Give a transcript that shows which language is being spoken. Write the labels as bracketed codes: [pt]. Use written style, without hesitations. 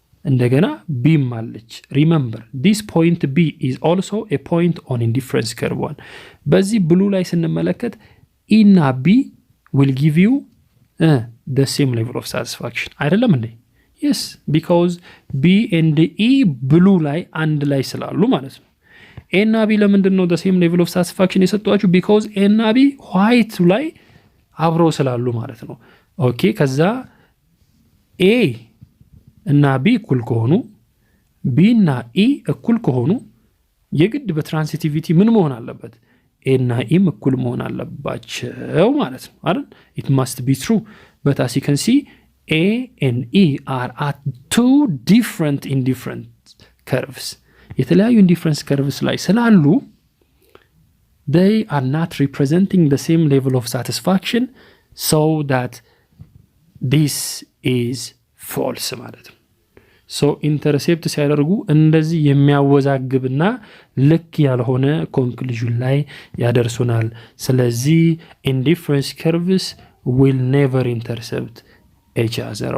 [am] እንደገና b ማለች። [en] remember this point b is also a point on indifference curve 1 [am] በዚህ ብሉ ላይ ስንመለከት [en] e እና b will give you the same level of satisfaction [am] አይደለም እንዴ? [en] yes because b and e [am] ብሉ ላይ አንድ ላይ ስላሉ ማለት ነው። a እና b ለምንድን ነው the same level of satisfaction የሰጧችሁ? [en] because [am] a እና b white ላይ አብረው ስላሉ ማለት ነው። okay ከዛ a እና b እኩል ከሆኑ b እና e እኩል ከሆኑ የግድ በትራንሲቲቪቲ ምን መሆን አለበት? a እና e እኩል መሆን አለባቸው ማለት ነው አይደል? [en] it must be true but as you can see a and e are at two different indifference curves [am] የተለያዩ indifference curves ላይ ስላሉ [en] they are not representing the same level of satisfaction so that this is false [am] ማለት ነው። [en] so intercept [am] ሲያደርጉ እንደዚህ የሚያወዛግብና ልክ ያልሆነ ኮንክሉዥን ላይ ያደርሱናል። ስለዚህ [en] indifference curves will never intercept each other.